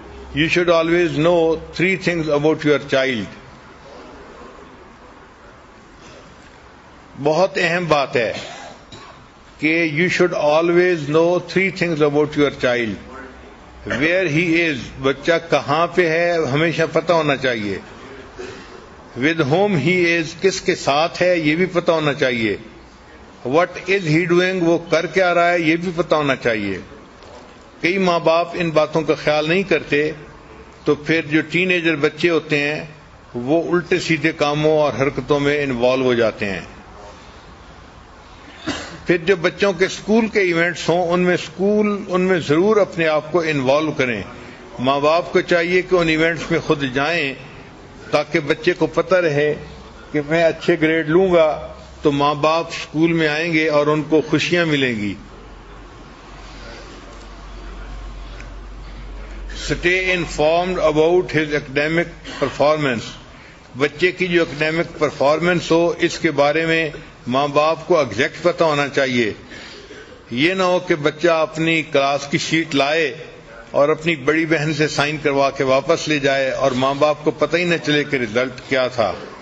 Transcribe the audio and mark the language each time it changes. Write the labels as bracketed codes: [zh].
[en] You should always know 3 things about your child. [ur] بہت اہم بات ہے کہ [en] you should always know 3 things about your child. Where he is, [ur] بچہ کہاں پہ ہے ہمیشہ پتہ ہونا چاہیے. [en] With whom he is, [ur] کس کے ساتھ ہے یہ بھی پتہ ہونا چاہیے. [en] What is he doing, [ur] وہ کر کیا رہا ہے یہ بھی پتہ ہونا چاہیے. کئی ماں باپ ان باتوں کا خیال نہیں کرتے تو پھر جو ٹین ایجر بچے ہوتے ہیں وہ الٹے سیدھے کاموں اور حرکتوں میں انوالو ہو جاتے ہیں. پھر جو بچوں کے اسکول کے ایونٹس ہوں ان میں ضرور اپنے آپ کو انوالو کریں. ماں باپ کو چاہیے کہ ان ایونٹس میں خود جائیں تاکہ بچے کو پتہ رہے کہ میں اچھے گریڈ لوں گا تو ماں باپ اسکول میں آئیں گے اور ان کو خوشیاں ملیں گی. [en] Stay informed about his academic performance. [ur] بچے کی جو اکیڈیمک پرفارمنس ہو اس کے بارے میں ماں باپ کو ایگزیکٹ پتہ ہونا چاہیے. یہ نہ ہو کہ بچہ اپنی کلاس کی شیٹ لائے اور اپنی بڑی بہن سے سائن کروا کے واپس لے جائے اور ماں باپ کو پتہ ہی نہ چلے کہ رزلٹ کیا تھا.